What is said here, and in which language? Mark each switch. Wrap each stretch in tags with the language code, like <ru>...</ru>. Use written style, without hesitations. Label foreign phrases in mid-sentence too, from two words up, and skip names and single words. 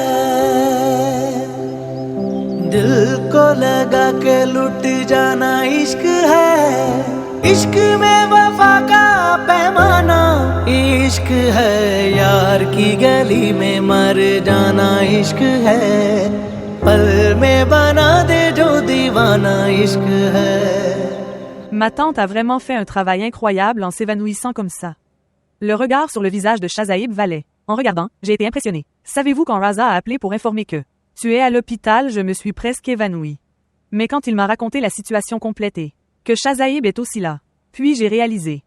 <hi>दिल को लगा के लुट जाना इश्क है इश्क में वफा का पैमाना इश्क है यार की गली में मर जाना इश्क है पल में बना दे जो दीवाना इश्क है</hi> <fr>Ma tante a vraiment fait un travail incroyable en s'évanouissant comme ça. Le regard sur le visage de Shazaib valait. En regardant, j'ai été impressionné. Savez-vous quand Raza a appelé pour informer que tu es à l'hôpital, je me suis presque évanouie. Mais quand il m'a raconté la situation complète et que Shazaib est aussi là, puis j'ai réalisé.</fr>